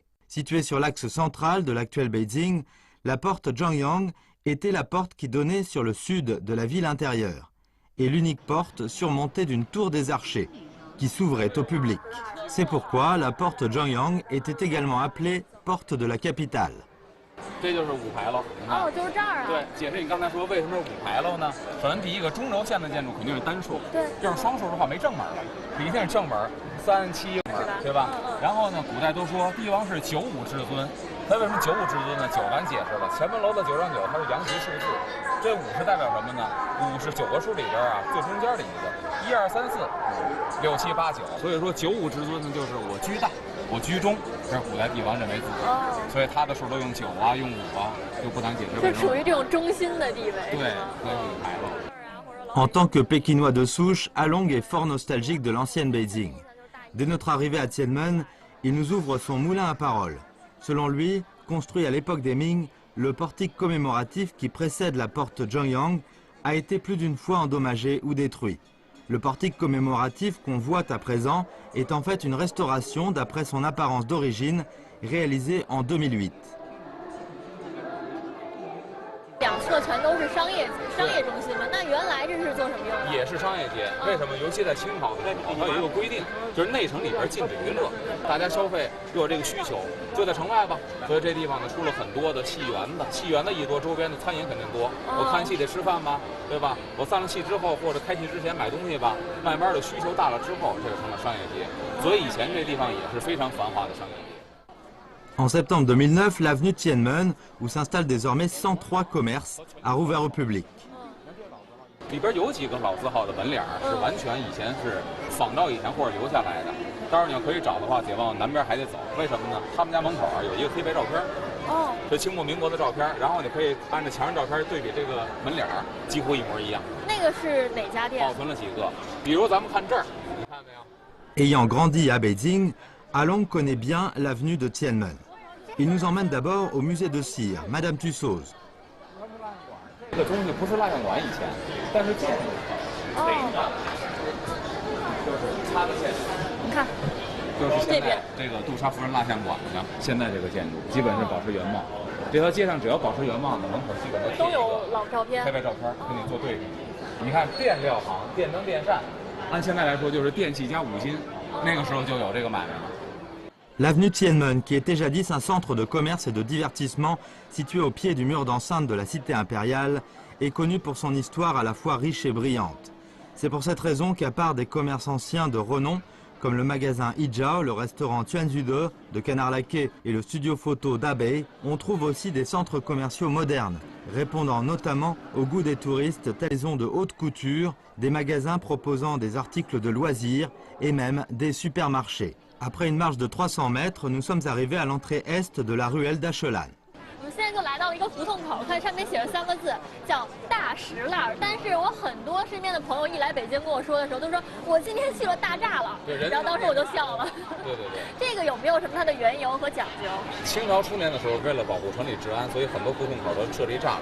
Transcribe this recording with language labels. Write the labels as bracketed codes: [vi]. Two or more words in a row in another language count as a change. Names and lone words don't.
[fr] Située sur l'axe central de l'actuel Beijing, la porte Zhengyang était la porte qui donnait sur le sud de la ville intérieure, et l'unique porte surmontée d'une tour des archers, qui s'ouvrait au public. C'est pourquoi la porte Zhengyang était également appelée porte de la capitale. [zh] 这就是5牌楼。哦，就是这儿啊。对，解释你刚才说为什么是5牌楼呢？首先第一个，中轴线的建筑肯定是单数，对，要是双数的话没正门了，一定是正门，3、7门，对吧？然后呢，古代都说帝王是95至尊，他为什么95至尊呢？9咱解释了，前门楼的9丈9，它是阳极数字，这5是代表什么呢？5是9个数里边啊最中间的一个，1、2、3、4、5、6、7、8、9，所以说95至尊呢就是我居大。我居中，这是古代帝王认为自己，所以他的数都用9啊，用5啊，就不难解释为什么。是属于这种中心的地位。对，所以5牌楼。 [fr] En tant que Pékinois de souche, Along est fort nostalgique de l'ancienne Beijing. Dès notre arrivée à Tianmen, il nous ouvre son moulin à parole. Selon lui, construit à l'époque des Ming, le portique commémoratif qui précède la porte Zhengyang a été plus d'une fois endommagé ou détruit. Le portique commémoratif qu'on voit à présent est en fait une restauration d'après son apparence d'origine, réalisée en 2008. [zh] 两侧全都是商业中心嘛，那原来这是做什么用的？也是商业街。为什么？尤其在清朝的时候，它有一个规定，就是内城里边禁止娱乐，大家消费又有这个需求，就在城外吧。所以这地方呢出了很多的戏园子，戏园子一多，周边的餐饮肯定多。我看戏得吃饭吧，对吧？我散了戏之后或者开戏之前买东西吧，慢慢的需求大了之后，这就成了商业街。所以以前这地方也是非常繁华的商业街。 [fr] En septembre 2009, l'avenue Tianmen, où s'installent désormais 103 commerces, a rouvert au public. [zh] 里边有几个老字号的门脸是完全以前是仿照以前或者留下来的。当然你要可以找的话，得往南边还得走。为什么呢？他们家门口有一个黑白照片，是清末民国的照片，然后你可以按照墙上照片对比这个门脸，几乎一模一样。那个是哪家店？保存了几个，比如咱们看这儿，你看没有 [fr] Ayant grandi à Beijing, Along connaît bien l'avenue de Tianmen. Il nous emmène d'abord au musée de cire, Madame Tussauds. [zh] 这个东西不是蜡像馆以前，但是建筑就是它的建筑。你看，就是现在这个杜莎夫人蜡像馆呢，现在这个建筑基本是保持原貌。这条街上只要保持原貌的门口基本都有老照片、黑白照片跟你做对比。你看电料行、电灯电扇，按现在来说就是电器加五金，那个时候就有这个买卖了。 [fr] L'avenue Tianmen, qui était jadis un centre de commerce et de divertissement situé au pied du mur d'enceinte de la cité impériale, est connue pour son histoire à la fois riche et brillante. C'est pour cette raison qu'à part des commerces anciens de renom, comme le magasin Ijiao, le restaurant Tuanzude de Canard Laqué et le studio photo d'Abe, on trouve aussi des centres commerciaux modernes, répondant notamment au goût des touristes, telles maisons de haute couture, des magasins proposant des articles de loisirs et même des supermarchés. Après une marche de 300 mètres, nous sommes arrivés à l'entrée est de la ruelle d'Achelan. [zh] 我们现在就来到了一个胡同口，看上面写着3个字，叫大石栏。但是我很多身边的朋友一来北京跟我说的时候，都说我今天去了大栅了，然后当时我就笑了。对对对，这个有没有什么它的缘由和讲究？清朝初年的时候，为了保护城里治安，所以很多胡同口都设立栅栏。